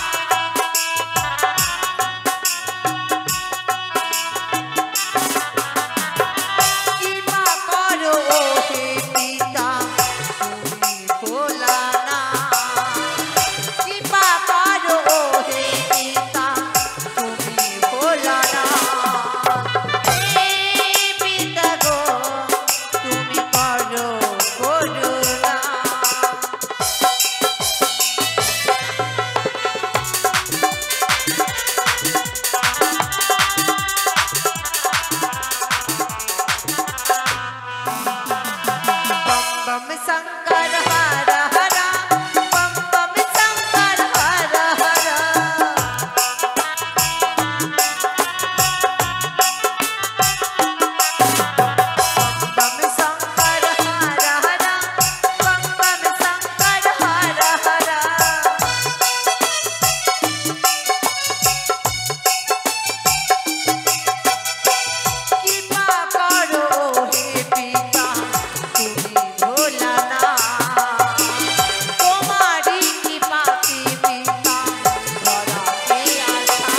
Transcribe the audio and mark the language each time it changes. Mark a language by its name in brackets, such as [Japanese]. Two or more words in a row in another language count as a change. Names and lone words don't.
[Bangla] কৃপা করো হে পিতা তুমি ভোলানাথ, কৃপা করো হে পিতা তুমি ভোলানাথ। হে পিতা গো তুমি করো করুণা। [Hindi] बम बम शंकर हर हर, बम बम शंकर हर हर। बम शंकर हर हर, बम बम शंकर हर हर। [Bangla] কৃপা করো হে পিতা তুমি ভোলানাথ, তোমারই কৃপাতে পিতা ধরাতে আসা।